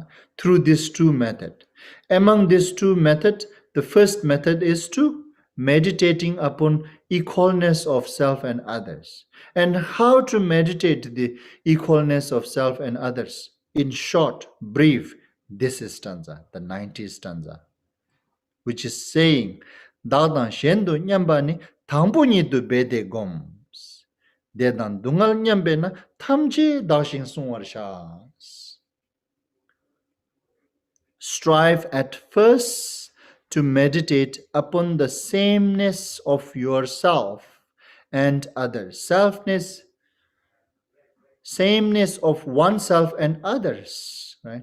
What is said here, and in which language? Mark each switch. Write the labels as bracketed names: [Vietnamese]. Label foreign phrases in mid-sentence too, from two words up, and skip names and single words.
[English] Through these two methods. Among these two methods, the first method is to meditating upon equalness of self and others. And how to meditate the equalness of self and others? In short, brief, this is stanza, the 90th stanza, which is saying, [Tibetan] བདག་དང་གཞན་དུ་མཉམ་པ་ནི་དང་པོ་དུ་འབད་དེ་བསྒོམ. བདེ་དང་སྡུག་བསྔལ་མཉམ་པས་ན་ཐམས་ཅད་བདག་བཞིན་བསྲུང་བར་བྱ. [English] Strive at first to meditate upon the sameness of yourself and others. Sameness of oneself and others, right?